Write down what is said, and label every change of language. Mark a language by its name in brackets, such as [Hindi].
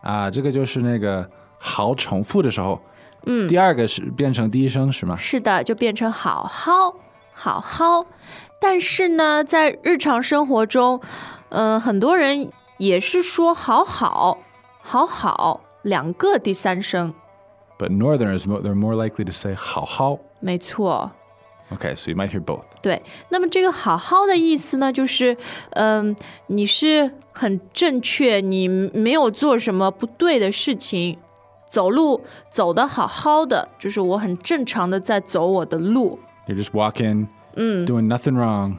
[Chinese] 这个就是那个好重复的时候，嗯，第二个是变成第一声是吗？是的，就变成好好好好。但是呢，在日常生活中，很多人也是说好好好好两个第三声。 [English] But Northerners, they're more likely to say 好好。 [Chinese] 没错。 [English] Okay, so you might hear both. [Chinese] 对，那么这个好好的意思呢，就是，你是很正确，你没有做什么不对的事情，走路走得好好的，就是我很正常的在走我的路。 [English] You're just walking, doing nothing wrong.